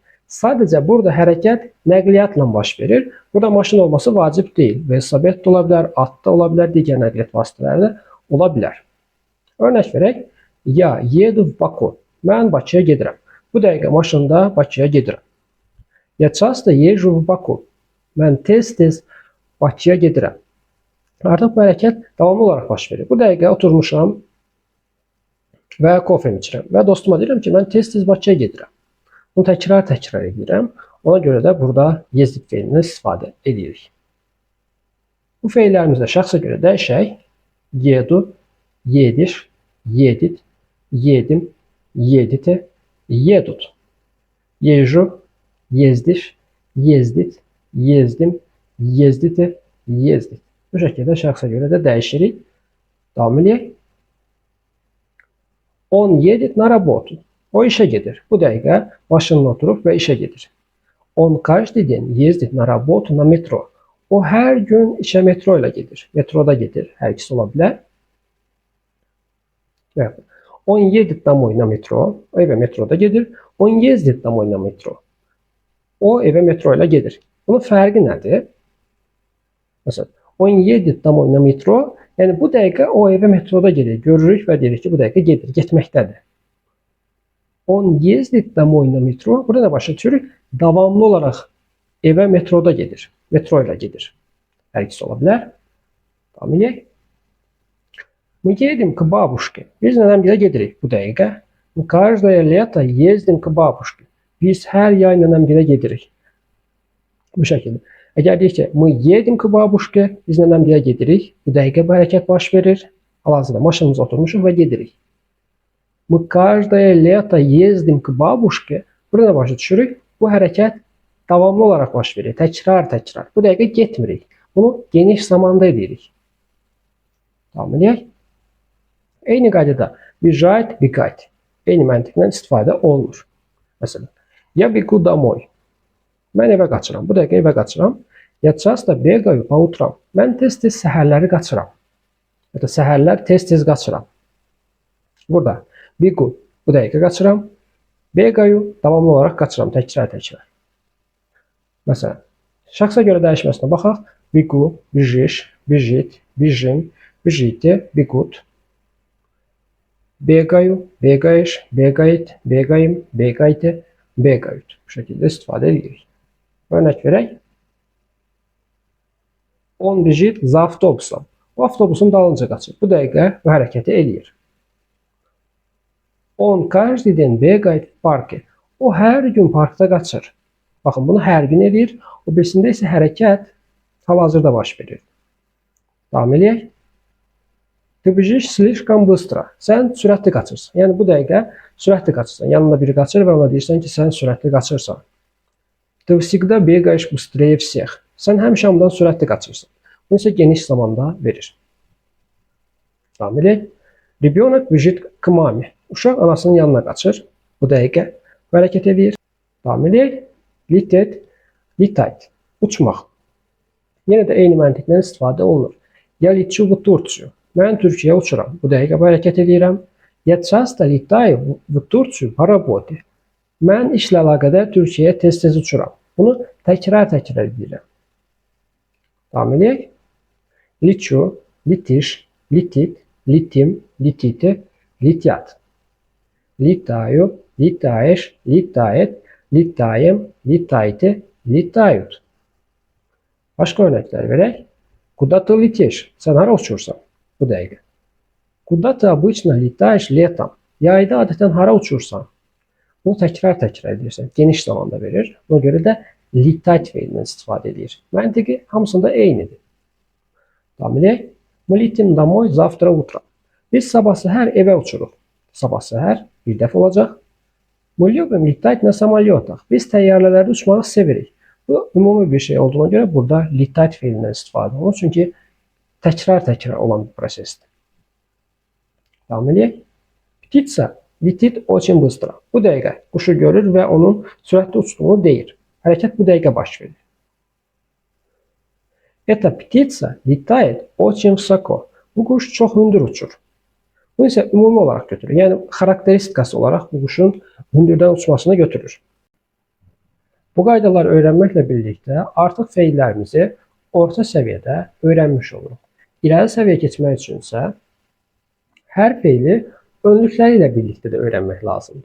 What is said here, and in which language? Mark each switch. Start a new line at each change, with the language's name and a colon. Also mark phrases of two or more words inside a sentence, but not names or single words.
Azerbaijani: Sadəcə burada hərəkət nəqliyyatla baş verir. Burada maşın olması vacib deyil. Velosiped də ola bilər, at da ola bilər, digər nəqliyyat vasitələri də ola bilər. Örnək verək.
Russian: Я еду в Баку.
Azerbaijani: Mən Bakıya gedirəm. Bu dəqiqə maşında Bakıya gedirəm.
Russian: Я часто езжу в Баку.
Azerbaijani: Mən tez-tez Bakıya gedirəm. Artıq bu hərəkət davamlı olaraq baş verir. Bu dəqiqə oturmuşam, və kofemi içirəm. Və dostuma deyirəm ki, mən tez-tez Bakıya gedirəm. Bunu təkrar edirəm. Ona görə də burada yezdit feilindən istifadə edirik. Bu feillərimizdə şəxsə görə dəyişək.
Russian: Еду, едешь, едет, едем, едете, едут. Езжу, ездишь, ездит, ездим, ездите, ездит.
Azerbaijani: Bu şəkildə şəxsə görə də dəyişirik. Davam edək.
Russian: Он едет на работу.
Azerbaijani: O işe gedir. Bu dəqiqə maşınına oturub və işe gedir.
Russian: Он каждый день ездит на работу на метро.
Azerbaijani: O hər gün işe metro ilə gedir. Metroda gedir. Hər ikisi ola bilər.
Russian: Он едет домой на metro.
Azerbaijani: O evə metroda gedir.
Russian: Он ездит домой на metro.
Azerbaijani: O evə metro ilə gedir. Bunun fərqi nədir? Məsələn,
Russian: он едет домой на metro.
Azerbaijani: Yəni bu dəqiqə o evə metroda gedir. Görürük və deyirik ki, bu dəqiqə gedir, getməkdədir.
Russian: Он ездит домой на metro.
Azerbaijani: Burada da başa düşürük. Davamlı olaraq evə metroda gedir. Metro ilə gedir. Hər ikisi ola bilər. Davam edək.
Russian: Мы едем к бабушке.
Azerbaijani: Biz nənəmgilə gedirik bu dəqiqə.
Russian: Мы каждое лето ездим к бабушке.
Azerbaijani: Biz hər yay nənəmgilə gedirik. Bu şəkildə. Əgər deyək ki,
Russian: мы едем к бабушке,
Azerbaijani: biz nənəmgilə gedirik. Bu dəqiqə bu hərəkət baş verir. Hal-hazırda maşınımıza oturmuşuq və gedirik.
Russian: Мы каждое лето ездим к бабушке.
Azerbaijani: Burada başa düşürük. Bu hərəkət davamlı olaraq baş verir. Təkrar. Bu dəqiqə getmirik. Bunu geniş zamanda edirik. Davam edək. Eyni qaydada
Russian: бежать, бегать.
Azerbaijani: Eyni məntiqlə istifadə olunur. Məsələn,
Russian: я бегу домой.
Azerbaijani: Mən evə qaçıram. Bu dəqiqə evə qaçıram.
Russian: Я часто бегаю по утрам.
Azerbaijani: Mən tez-tez səhərləri qaçıram. Ya da səhərlər tez-tez qaçıram. Burada begu bu dəqiqə qaçıram. Begаю davamlı olaraq qaçıram. Təkrar. Məsələn, şəxsə görə dəyişməsinə baxaq.
Russian: Begu, бежишь, бежит, бежим, бежите, бегут. Begаю, бегаешь, бегает, бегаем, бегаете, бегают.
Azerbaijani: Bu şəkildə istifadə edirik. Örnek verək.
Russian: Он бежит за автобусом.
Azerbaijani: O avtobusun dalınca qaçır. Bu dəqiqə bu hərəkəti eləyir.
Russian: Он каждый день бегает в парке.
Azerbaijani: O hər gün parkda qaçır. Baxın, bunu hər gün eləyir. O birisində isə hərəkət hal-hazırda baş verir. Davam edək.
Russian: Ты бежишь слишком быстро.
Azerbaijani: Sən sürətli qaçırsan. Yəni bu dəqiqə sürətli qaçırsan. Yanında biri qaçır və ona deyirsən ki, sən sürətli qaçırsan.
Russian: Ты всегда бегаешь быстрее всех.
Azerbaijani: Sən həmişə hamıdan sürətli qaçırsan. Bunu isə geniş zamanda verir. Davam edək.
Russian: Ребенок бежит к маме.
Azerbaijani: Uşaq anasının yanına qaçır. Bu dəqiqə bu hərəkət edir. Davam edək.
Russian: Лететь, летать.
Azerbaijani: Uçmaq. Yenə də eyni məntiqlə istifadə olunur.
Russian: Я лечу в Турцию.
Azerbaijani: Mən Türkiyəyə uçuram. Bu dəqiqə bu hərəkət edirəm.
Russian: Я часто летаю в Турцию по работе.
Azerbaijani: Mən işlə əlaqədar Türkiyəyə tez-tez uçuram. Bunu təkrar edirəm. Davam edək.
Russian: Лечу, летишь, летит, летим, летите, летят. Летаю, летаешь, летает, летаем, летайте, летают.
Azerbaijani: Başqa örnəklər verək.
Russian: Куда ты летишь?
Azerbaijani: Sən hara uçursan? Bu dəqiqə.
Russian: Куда ты обычно летаешь летом?
Azerbaijani: Yayda adətən hara uçursan? Bunu təkrar edirsən. Geniş zamanda verir. Ona görə də litait feilindən istifadə edir. Məntiqi hamısında eynidir. Davam edək.
Russian: Мы летим домой завтра утром.
Azerbaijani: Biz sabah səhər evə uçuruq. Sabah səhər bir dəfə olacaq.
Russian: Мы любим летать на самолетах.
Azerbaijani: Biz təyyarələrdə uçmağı sevirik. Bu ümumi bir şey olduğuna görə burada litait feilindən istifadə olunur. Çünki təkrar olan bir prosesdir. Davam edək.
Russian: Птица летит очень быстро.
Azerbaijani: Bu dəqiqə quşu görür və onun sürətli uçduğunu deyir. Hərəkət bu dəqiqə baş verir.
Russian: Эта птица летает очень высоко.
Azerbaijani: Bu quş çox hündür uçur. Bu isə ümumi olaraq götürür. Yəni xarakteristikası olaraq bu quşun hündürdən uçmasını götürür. Bu qaydaları öyrənməklə birlikdə artıq feillərimizi orta səviyyədə öyrənmiş oluruq. İləri səviyyə keçmək üçün isə hər feili önlükləri ilə birlikdə də öyrənmək lazımdır.